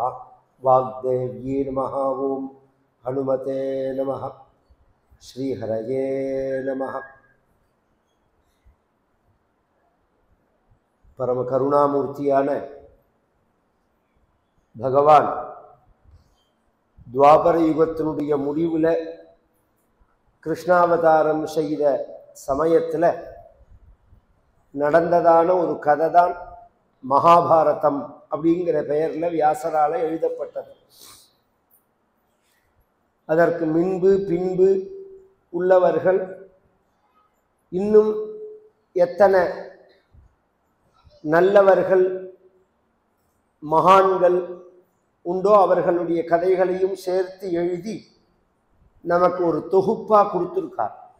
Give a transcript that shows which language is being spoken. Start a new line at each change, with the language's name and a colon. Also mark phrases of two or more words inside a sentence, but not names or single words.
Sanskrit: वाग्देव्ये नमः। ओम हनुमते नमः। श्री हरये नमः।
Tamil: பரம கருணாமூர்த்தியான பகவான் द्वापर युगத்தினுடைய முடிவுல கிருஷ்ணாவதாரம் செய்த சமயத்துல நடந்ததான ஒரு கதை தான் மகாபாரதம் அப்படிங்கிற பெயர்ல வியாசரால எழுதப்பட்டது. அதற்கு முன்பு பின்பு உள்ளவர்கள் இன்னும் எத்தனை நல்லவர்கள் மகான்கள் உண்டோ அவர்களுடைய கதைகளையும் சேர்த்து எழுதி நமக்கு ஒரு தொகுப்பா கொடுத்திருக்கார்.